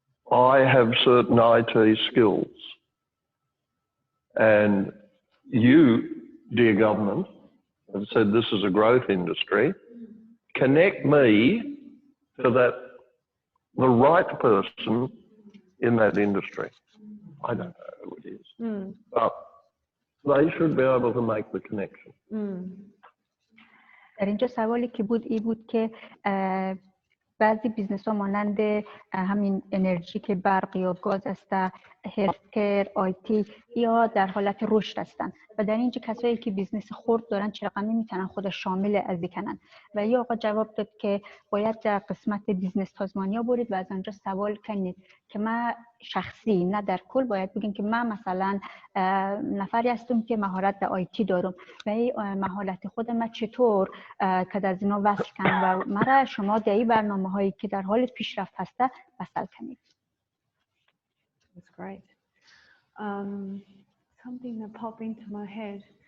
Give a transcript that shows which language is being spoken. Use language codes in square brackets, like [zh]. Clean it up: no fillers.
[en] I have certain IT skills, and you, dear government, have said this is a growth industry. Connect me to the right person in that industry. I don't know who it is, but they should be able to make the connection. [fa] در اینجا سوالی که بود این بود که بعضی بیزنس ها مانند همین انرژی که برق یا گاز است، هلتکر، آیتی یا در حالت رشد هستند و در اینجا کسایی که بیزنس خرد دارن چه رقمی میتونن خود شامل از کنن و یا آقا جواب داد که باید در قسمت بیزنس تازمانیا برید و از آنجا سوال کنید که من شخصی نه در کل باید بگین که من مثلا نفری هستم که مهارت در آیتی دارم و این مهارت خود من چطور که از اینا وصل کنم و مرا شما در این برنامه هایی که در حال پیشرفت هسته وصل کنید. [en] That's great. Something that popped into my head.